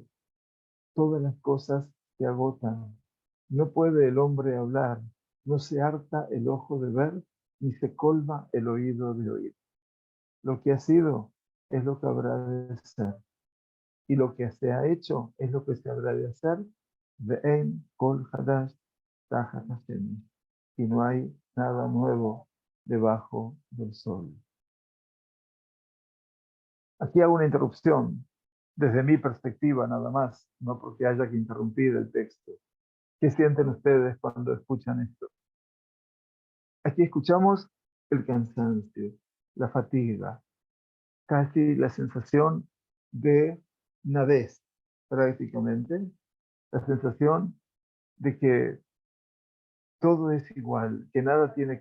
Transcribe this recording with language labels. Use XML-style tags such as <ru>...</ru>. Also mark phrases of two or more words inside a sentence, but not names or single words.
<es>Todas las cosas se agotan. No puede el hombre hablar, no se harta el ojo de ver, ni se colma el oído de oír. Lo que ha sido es lo que habrá de ser. Y lo que se ha hecho es lo que se habrá de hacer.</es> <he>ואין כל חדש תחת השם.</he> <es>Y no hay nada nuevo debajo del sol. Aquí hago una interrupción desde mi perspectiva nada más, no porque haya que interrumpir el texto. ¿Qué sienten ustedes cuando escuchan esto? Aquí escuchamos el cansancio, la fatiga, casi la sensación de nadez, prácticamente, la sensación de que todo es igual, que nada tiene</es>